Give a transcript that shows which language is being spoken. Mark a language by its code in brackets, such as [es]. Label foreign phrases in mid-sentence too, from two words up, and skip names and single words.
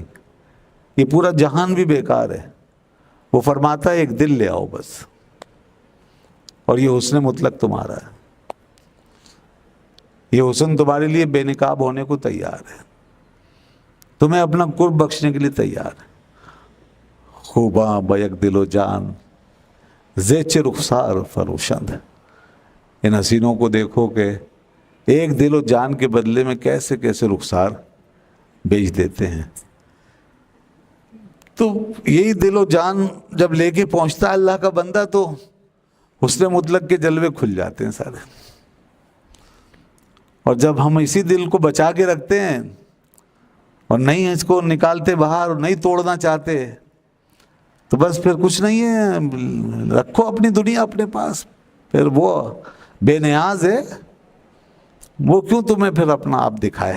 [ur] یہ پورا جہان بھی بیکار ہے، وہ فرماتا ہے ایک دل لے آؤ بس، اور یہ حسن مطلق تمہارا ہے، یہ حسن تمہارے لیے بے نقاب ہونے کو تیار ہے، تمہیں اپنا قرب بخشنے کے لیے تیار ہے۔ [fa] خوباں بیک دل و جان زیچ رخسار فروشند، [ur] ان حسینوں کو دیکھو کہ ایک دل و جان کے بدلے میں کیسے کیسے رخسار بیچ دیتے ہیں۔ تو یہی دل و جان جب لے کے پہنچتا ہے اللہ کا بندہ تو حسن مطلق کے جلوے کھل جاتے ہیں سارے، اور جب ہم اسی دل کو بچا کے رکھتے ہیں اور نہیں اس کو نکالتے باہر اور نہیں توڑنا چاہتے تو بس پھر کچھ نہیں ہے، رکھو اپنی دنیا اپنے پاس، پھر وہ بے نیاز ہے، وہ کیوں تمہیں پھر اپنا آپ دکھائے؟